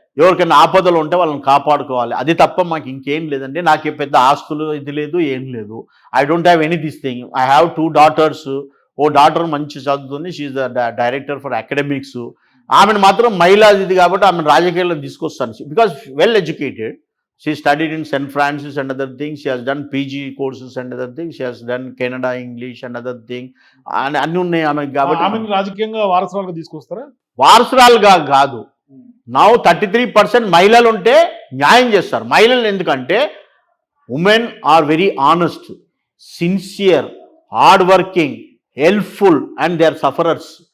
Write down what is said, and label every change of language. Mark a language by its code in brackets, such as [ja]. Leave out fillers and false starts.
[te] ఎవరికైనా ఆపదలు ఉంటే వాళ్ళని కాపాడుకోవాలి. అది తప్ప మాకు ఇంకేం లేదండి. నాకు పెద్ద ఆస్తులు ఇది లేదు, ఏం లేదు. [en] I don't have any this thing. I have 2 daughters. ఓ daughter [te] మంచి చదువుతుంది, [en] She the director for academics. [te] ఆమెను మాత్రం మహిళా ఇది కాబట్టి ఆమెను రాజకీయాల్లో తీసుకొస్తాను. [en] Because well educated. She studied in St. Francis and other things. She has done PG courses and other things. She has done Canada English and other thing. [te] And అన్ని ఉన్నాయి ఆమెకు కాబట్టి ఆమెను రాజకీయంగా వారసురాలుగా తీసుకొస్తారా? వారసురాలుగా కాదు. నౌ 33% మహిళలు ఉంటే న్యాయం చేస్తారు. మహిళలు ఎందుకంటే [en] Women are very honest, sincere, hard working, helpful and they are sufferers.